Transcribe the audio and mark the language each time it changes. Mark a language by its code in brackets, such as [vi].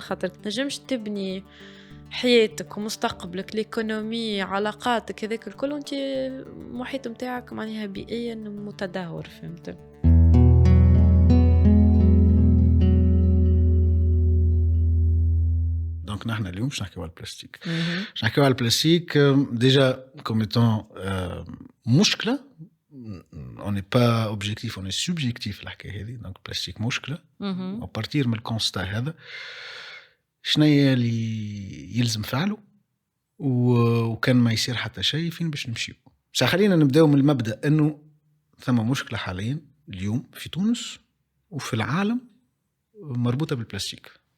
[ar] خاطر تنجمش تبني حياتك ومستقبلك ليكونومي علاقاتك هذاك الكل وانت محيط متاعك معناها بيئيا متدهور. فهمت؟ دونك نحن اليوم باش نحكيو على البلاستيك. باش نحكيو على البلاستيك ديجا كوميتون مشكله. [fr] on n'est pas objectif on est subjectif [ar] الحكايه هذه. دونك البلاستيك مشكله [fr] à partir [ar] من الكونستا هذا شناهي اللي يلزم فعله وكان ما يصير حتى شيء فين باش نمشيو. بس خلينا نبداو من المبدا انه ثم مشكله حاليا اليوم في تونس وفي العالم مربوطه بالبلاستيك.